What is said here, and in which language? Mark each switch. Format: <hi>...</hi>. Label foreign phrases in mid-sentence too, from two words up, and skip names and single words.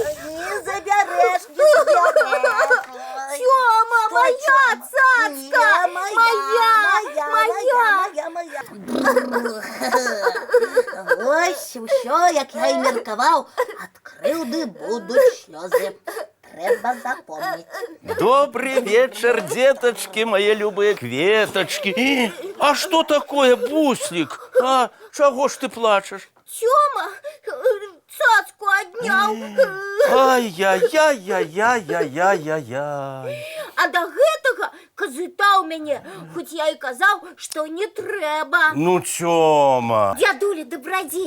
<be>Не забярэш, не забярэш. Тёма, моя цацка! Моя. Вось усё, як я і меркаваў. Ад крыўды будуць слёзы. Трэба запомніць.</be> <ru>Добрый вечер, деточки, мои любые кветочки. А что такое, буслик? А чего ж ты плачешь?</ru> <be>Тёма, цацку адняў. Ай-яй-яй-яй-яй-яй-яй. А да гэтага казытаў мяне, хоць я і казаў, што не трэба. Ну, Тёма. Дзядуля дабрадзей.</be>